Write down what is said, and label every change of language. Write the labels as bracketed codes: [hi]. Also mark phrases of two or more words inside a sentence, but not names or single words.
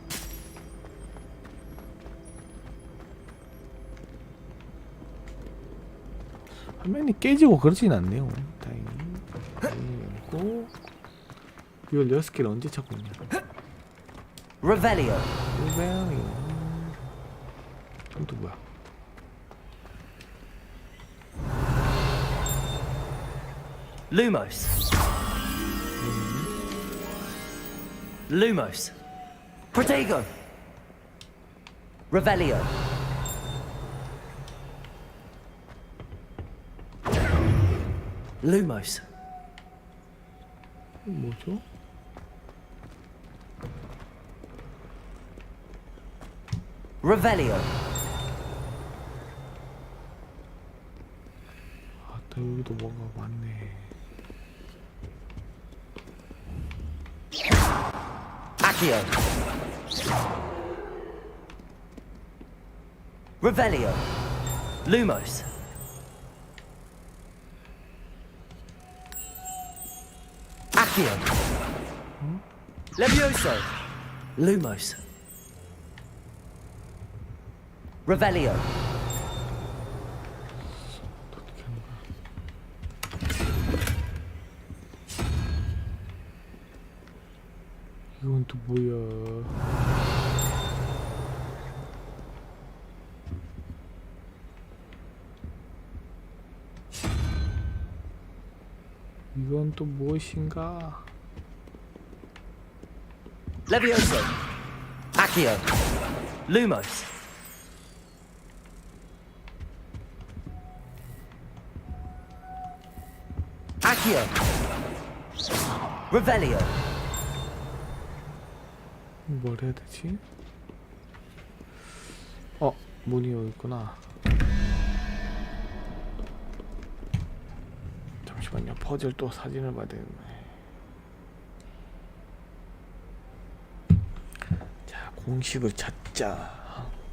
[ko] 화면이 깨지고 그러진 않네요. 다행히. 그리고 이걸 6개를 언제 찾고 있냐. Revelio. 이건 또 뭐야? Lumos. Lumos. Protego. Revelio. Lumos. 뭐죠? Revelio. 아, 또 여기도 뭐가 많네. Accio. Revelio. Lumos. Accio. Levioso. Lumos. Revelio. 이건 또 뭐야? 이건 또 무엇인가? Levioso. Accio. Lumos. Accio. Revelio. 뭘 해야 되지? 문이 여기 있구나. 잠시만요. 퍼즐 또 사진을 봐야 되겠네. 자, 공식을 찾자.